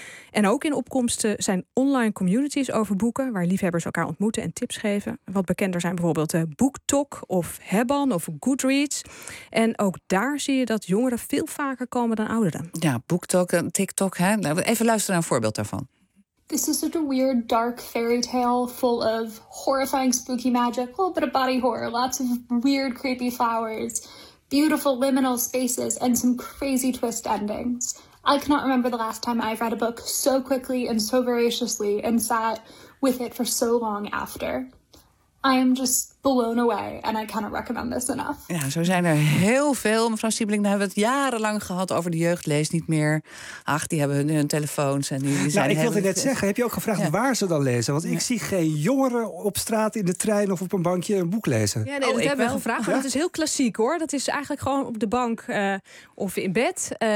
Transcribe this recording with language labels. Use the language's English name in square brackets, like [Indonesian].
[Dutch] En ook in opkomst zijn online communities over boeken, waar liefhebbers elkaar ontmoeten en tips geven. Wat bekender zijn bijvoorbeeld BookTok of Hebban of Goodreads. En ook daar zie je dat jongeren veel vaker komen dan ouderen. Ja, BookTok en TikTok. Hè? Even luisteren naar een voorbeeld daarvan. [English] This is such a weird dark fairy tale full of horrifying spooky magic. A little bit of body horror. Lots of weird creepy flowers. Beautiful liminal spaces and some crazy twist endings. I cannot remember the last time I've read a book so quickly and so voraciously and sat with it for so long after. I am just blown away and I cannot recommend this enough. [Dutch] Ja, zo zijn er heel veel. Mevrouw Siebelink, daar hebben we het jarenlang gehad over de jeugd leest niet meer. Ach, die hebben hun telefoons en die zijn... Nou, ik wilde net zeggen, heb je ook gevraagd waar ze dan lezen? Want ik zie geen jongeren op straat, in de trein of op een bankje een boek lezen. Ja, nee, dat hebben we gevraagd. Want het is heel klassiek, hoor. Dat is eigenlijk gewoon op de bank of in bed.